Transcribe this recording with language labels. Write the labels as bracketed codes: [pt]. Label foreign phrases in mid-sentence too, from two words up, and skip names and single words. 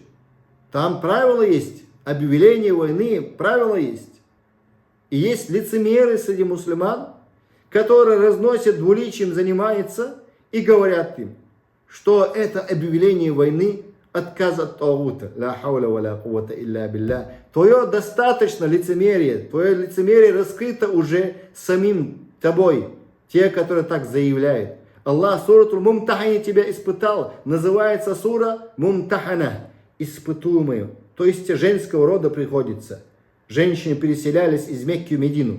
[ru] Там правила есть. Объявление войны, правила есть. И есть лицемеры среди мусульман, которые разносят двуличием, занимаются и говорят им, что это объявление войны, отказ от тагута. [ar] لا حول ولا قوة إلا بالله. [ru] Твое достаточно лицемерие, твое лицемерие раскрыто уже самим тобой, те, которые так заявляют. Аллах суратул Мумтахане тебя испытал, называется сура Мумтахана, испытуемую. То есть женского рода приходится. Женщины переселялись из Мекки в Медину.